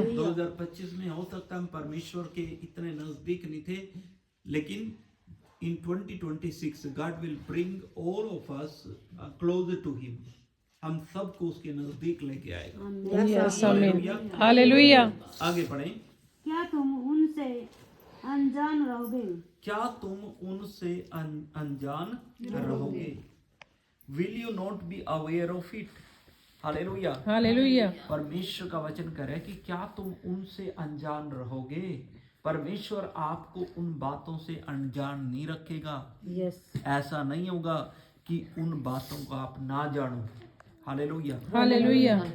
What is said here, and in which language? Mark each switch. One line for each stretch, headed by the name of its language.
Hindi: 2025 में हो सकता है हम परमेश्वर के इतने नजदीक नहीं थे, लेकिन
English: in 2026 God will bring all of us closer to him.
Hindi: हम सबको उसके नजदीक लेके आएगा। यस। आमीन। हालेलुया। आगे पढ़ें। क्या तुम उनसे अनजान रहोगे? क्या तुम उनसे अनजान रहोगे?
English: Will you not be aware of it?
Hindi: Hallelujah. Hallelujah. परमेश्वर का वचन कह रहा है कि क्या तुम उनसे अनजान रहोगे। परमेश्वर आपको उन बातों से अनजान नहीं रखेगा। ऐसा नहीं होगा कि उन बातों को आप ना जानो। हालेलुया। हालेलुया।